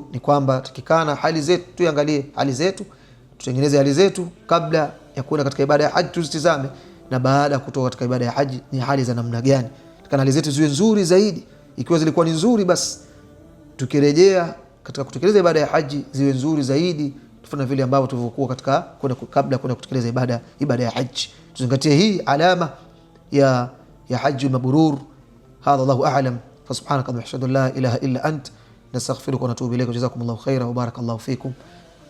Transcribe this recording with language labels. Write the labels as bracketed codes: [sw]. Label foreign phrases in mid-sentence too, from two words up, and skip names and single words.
[sw] Ni kwamba tukikana hali zetu, tuangalie hali zetu, tutengeneze hali zetu kabla ya kwenda katika ibada ya haji, tuzitizame, na baada ya kutoka katika ibada ya haji ni hali za namna gani. Tukana hali zetu ziwe nzuri zaidi. Ikiwa zilikuwa ni nzuri, basi tukirejea katika kutekeleza ibada ya haji ziwe nzuri zaidi, tufanye vile ambavyo tulivyokuwa katika kabla ya kwenda kutekeleza ibada ya haji. Tuzingatie hii alama ya [ar] الحج المبرور. هذا والله أعلم. فسبحانك اللهم وبحمدك لا إله إلا أنت نستغفرك ونتوب إليك وجزاكم الله خيرا وبارك الله فيكم.